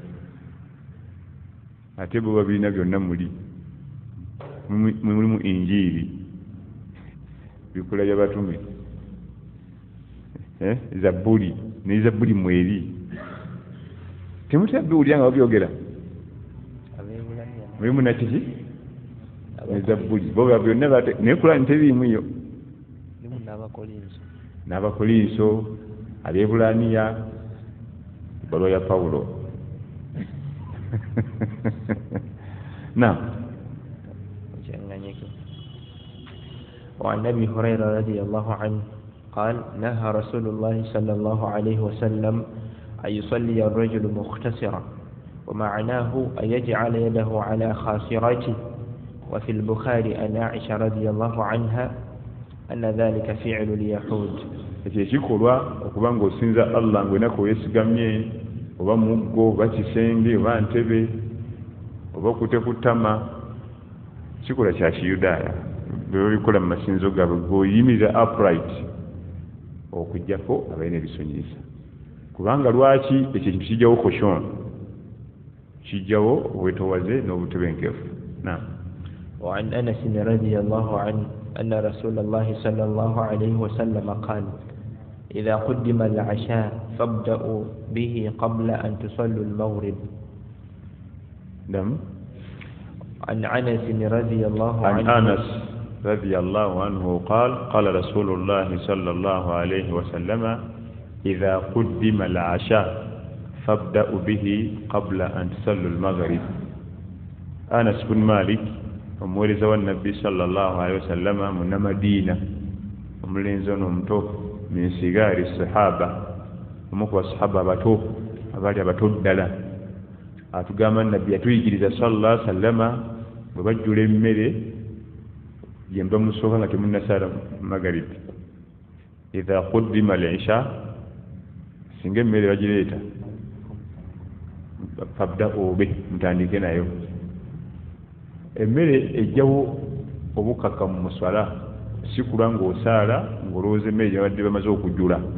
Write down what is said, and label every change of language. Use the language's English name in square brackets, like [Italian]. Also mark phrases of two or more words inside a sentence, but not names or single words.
[Ganda] ate bo babirina byonna muli mu injili bikola by'abatume zaburi ne zaburi mweri temutabbiwulira nga babyogera mulimu nakiki ne zaburi bo byonna naye Qur'ani teriimu yo n'abakolinso abyebulaniya ebbaluwa ya Pawulo [Arabic] وعن أبي هريرة رضي الله عنه قال نهى رسول الله صلى الله عليه وسلم أن يصلي الرجل مختصرا ومعناه أن يجعل يده على خاصرته وفي البخاري أن عائشة رضي الله عنها أن ذلك فعل اليهود [Ganda] ekikolwa okuba ng'osinza Allah ng'enako yeesigamye oba muggo oba kisenge oba ntebe oba okute ku ttama kikola kya kiyudaaya bwe babikola mu masinzo gaabwe ng'oyimiriza upright okujjako abalina ebisonyiyisa kubanga lwaki ekyo kintu kijjawo koshon kijjawo obwetowaze n'obutebenkefu [Arabic] وعن أنس رضي الله عنه أن رسول الله صلى الله عليه وسلم قال إذا قدم العشاء فابدأوا به قبل أن تصلوا المغرب. نعم. عن أنس رضي الله عنه أنس رضي الله عنه قال رسول الله صلى الله عليه وسلم إذا قدم العشاء فابدأوا به قبل أن تصلوا المغرب. [Ganda] أنس بن مالك omuweereza wa Nabbi [Arabic] صلى الله عليه وسلم [Ganda] mu Madina omulenzi ono omuto [Arabic] من صغار الصحابة [Ganda] omu ku basahaba abato abaali abato ddala atugamba Nabbi yatuyigiriza [Arabic] صلى الله عليه وسلم [Ganda] bwe bajjula emmere yemba musooka nga temunnasala magaribi [Arabic] إذا قدم العشاء [Ganda] singa emmere bagireeta [Arabic] فابدؤوا به [Ganda] mutandike nayo emmere ejjawo obukaka mu muswala sikula ng'osaala ng'olowooza emmere gyabadde bamaze okujjula